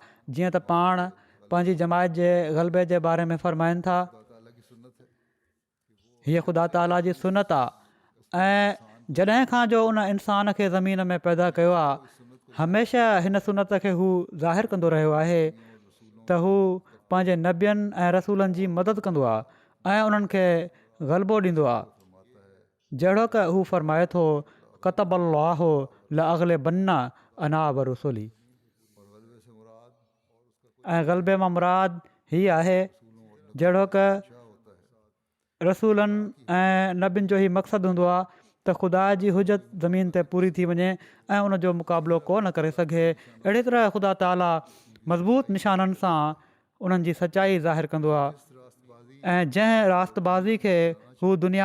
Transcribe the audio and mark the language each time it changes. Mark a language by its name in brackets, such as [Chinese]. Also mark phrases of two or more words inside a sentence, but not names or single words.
[Sindhi] जीअं त पाण पंहिंजी जमायत जे ग़लबे जे बारे में फरमाइनि था, हीअ ख़ुदा ताला जी सुनत आहे ऐं जॾहिं खां जो उन इंसान खे ज़मीन में पैदा कयो आहे, हमेशह हिन सुनत खे हू ज़ाहिरु कंदो रहियो आहे त हू पंहिंजे नबियनि ऐं रसूलनि जी मदद कंदो आहे ऐं उन्हनि खे ग़लबो ॾींदो आहे। जहिड़ो की हू फरमाए थो, [Arabic] كتب الله لأغلبن أنا ورسلي. [Sindhi] ऐं ग़लबे मां मुराद हीअ आहे जहिड़ो की रसूलनि ऐं नबियुनि जो ई मक़सदु हूंदो आहे त ख़ुदा जी हुजत ज़मीन ते पूरी थी वञे ऐं उनजो मुक़ाबिलो को न करे सघे। अहिड़ी तरह ख़ुदा ताला मज़बूत निशाननि सां उन्हनि जी सचाई ज़ाहिरु कंदो आहे ऐं जंहिं रास्तबाज़ी खे हू दुनिया